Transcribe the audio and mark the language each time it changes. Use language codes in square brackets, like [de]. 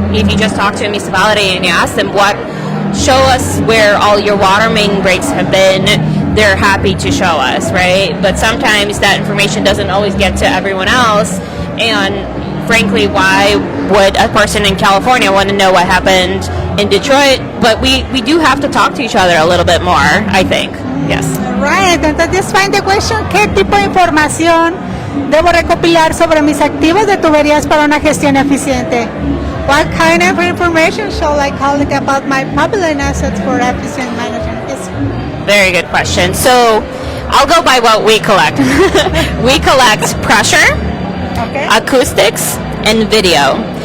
[en] If you just talk to a municipality and you ask them, show us where all your water main breaks have been, they're happy to show us, right? But sometimes that information doesn't always get to everyone else, and frankly, why would a person in California want to know what happened in Detroit? But we do have to talk to each other a little bit more, I think. Yes. Right. [es] Entonces, [en] find the question, [es] ¿qué tipo de información debo recopilar sobre mis activos de tuberías para una gestión eficiente? [en] What kind of information shall I collect about my public assets for efficient management? Yes. Very good question. So I'll go by what we collect. We collect pressure, acoustics, and video.